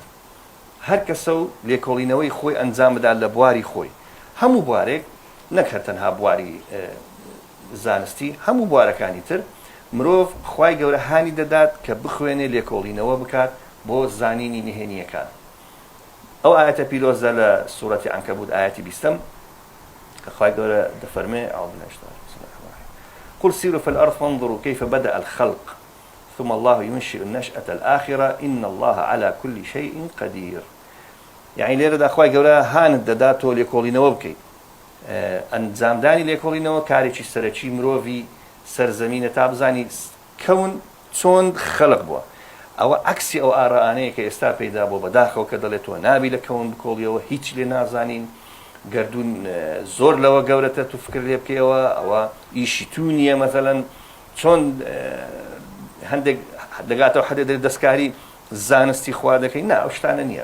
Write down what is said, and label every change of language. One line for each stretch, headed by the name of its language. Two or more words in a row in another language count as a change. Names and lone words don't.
Central Kurdish: هەر کەسە و لێکۆڵینەوەی خۆی ئەنجام بدات لە بواری خۆی هەموو بوارێک نەک هەر تەنها بواری زانستی هەموو بوارەکانی تر مرۆڤ خوای گەورە هانی دەدات کە بخوێنێ لێکۆڵینەوە بکات بۆ زانینی نهێنیەکان. ئەو ئاەتە پیرۆزە لە سوورەتی عنکەبوت ئاەتی 20 کە خوای گەورە دەفەرمێ
Arabic: قل سيروا في الأرض فانظروا كيف بدأ الخلق ثم الله ينشئ النشأة الآخرة إن الله على كل شيء قدير.
Central Kurdish: يعني لێرەدا خوای گەورە هانت دەدات تۆ لێکۆڵینەوە بکەیت. ئەنجامدانی لێکۆڵینەوە کارێکی سەرەکی مرۆڤی سەرزەمینە تا بزانی کەون چۆن خەلق بووە. ئەوە عەکسی ئەو ئاڕائانەیە کە ئێستا پەیدا بۆ بەداخەوە کە دەڵێت تۆ نابی لە کەون بکۆڵیەوە هیچ لێ نازانین گەردوون زۆر لەوە گەورەتە تو فکر لێ بکەیەوە ئەوە ئیشی تو نییە مەسەڵەن چۆن هەندێک دەگاتەوە حەدێ دەستکاری زانستی خوا دەکەین نا ئەو شتانە نییە.